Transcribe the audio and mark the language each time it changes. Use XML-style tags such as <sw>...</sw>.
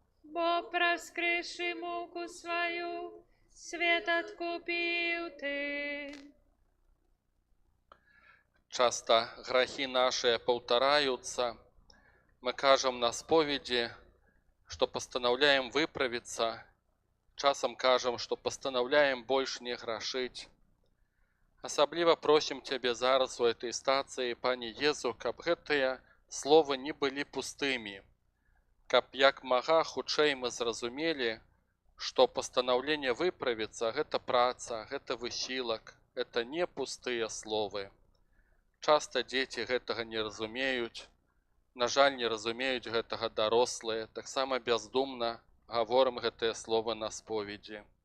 <be>Бо праскрышы муку сваю, свет адкупіў Ты.</be> <ru>Часто грахи наши повторяются. Мы кажем на споведи, что постановляем выправиться. Часом кажем, что постановляем больше не грашить. Особливо просим Тебе зараз у этой стации, Пане Езу,</ru> <be>каб гэтыя словы не были пустыми, каб як мага хутчэй мы зразумелі, што пастанаўленне выправіцца – гэта праца, гэта высілак, гэта не пустыя словы. Часта дзеці гэтага не разумеюць, на жаль, не разумеюць гэтага дарослыя, таксама бяздумна гаворым гэтыя словы на споведзі.</be>